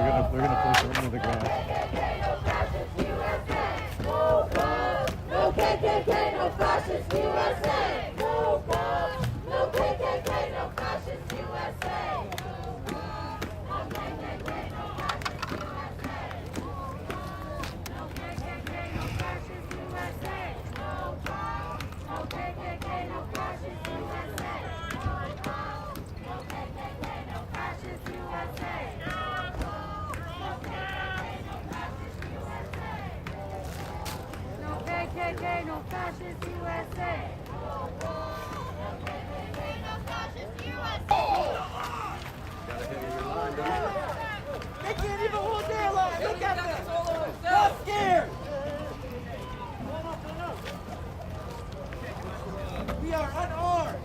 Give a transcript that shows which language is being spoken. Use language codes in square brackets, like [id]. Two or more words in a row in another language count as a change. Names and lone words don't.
[en] They're gonna push them into the ground. No KKK, no fascist USA. No KKK, no fascist USA. No KKK, no fascist USA. No KKK, no fascist USA. No KKK, no fascist USA. No KKK, no fascist USA. No KKK, no fascist USA. They can't even hold their line. Look at them. Not scared. We are unarmed.